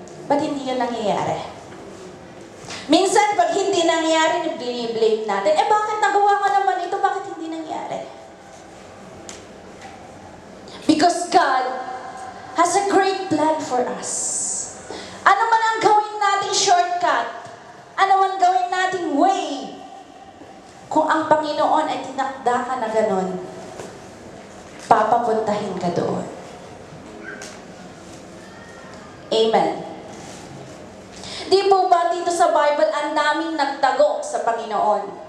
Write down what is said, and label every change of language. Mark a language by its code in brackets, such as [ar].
[tl] Ba't hindi yun nangyayari? Minsan, pag hindi nangyayari, blame natin, bakit nagawa ko naman ito? Bakit hindi nangyayari? [en] Because God has a great plan for us. [tl] Ano man ang gawin nating shortcut, ano man gawin nating way, kung ang Panginoon ay tinakda ka na ganon, papapuntahin ka doon. Amen. Di po ba dito sa Bible, ang daming nagtago sa Panginoon?